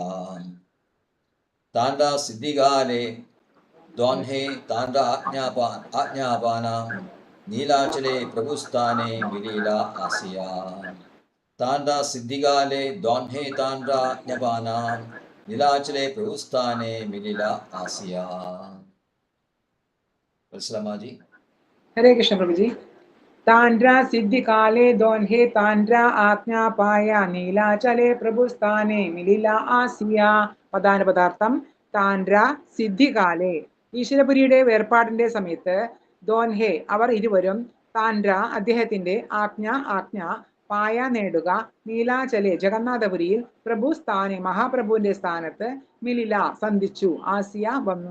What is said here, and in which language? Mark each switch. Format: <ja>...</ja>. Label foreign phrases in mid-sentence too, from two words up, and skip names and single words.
<bn>তাঁর সিদ্ধিকালে দোঁহে তাঁর আজ্ঞা পাঞা নীলাচলে প্রভুস্থানে মিলিলা আসিয়া. তাঁর সিদ্ধিকালে দোঁহে তাঁর আজ্ঞা পাঞা নীলাচলে প্রভুস্থানে মিলিলা আসিয়া.</bn> <hi>वत्सलामाजी. हरे कृष्ण प्रभु जी.</hi> <bn>তাঁর সিদ্ধি কালে দোঁহে তাঁর আজ্ঞা পাঞা নীলাচলে প্রভুস্থানে মিলিলা আসিয়া.</bn> <ml>പദാനുപദാർത്ഥം</ml> <bn>তাঁর সিদ্ধিকালে.</bn> <ml>ഈശ്വരപുരിയുടെ വേർപാടിന്റെ സമയത്ത് ദോൻഹെ അവർ ഇരുവരും താൻഡ്ര അദ്ദേഹത്തിന്റെ ആജ്ഞ പായ നേടുക നീലാചലെ ജഗന്നാഥപുരിയിൽ പ്രഭുസ്ഥാനെ മഹാപ്രഭുവിന്റെ സ്ഥാനത്ത് മിലില സന്ധിച്ചു ആസിയ വന്നു.</ml>